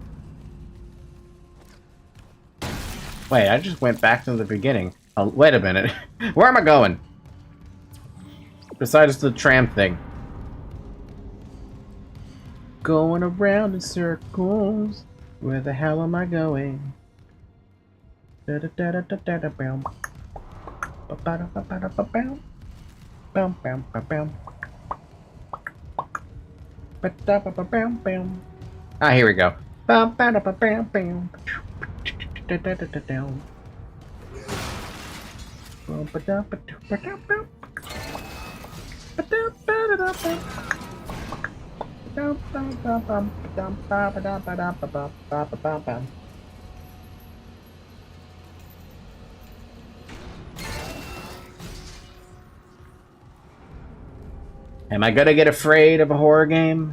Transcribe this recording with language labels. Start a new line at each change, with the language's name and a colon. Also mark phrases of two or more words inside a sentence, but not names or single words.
English: Wait, I just went back to the beginning. Oh, wait a minute. Where am I going? Besides the tram thing. Going around in circles. Where the hell am I going? Da da da da da da da bam. Ba ba da ba ba da ba bam. Bam bam ba bam. Ba da ba ba bam bam. Ah, here we go. Bam ba da ba bam bam. Da da da da down. Ba da ba da ba da bam. Ba da ba da da bam. Am I gonna get afraid of a horror game?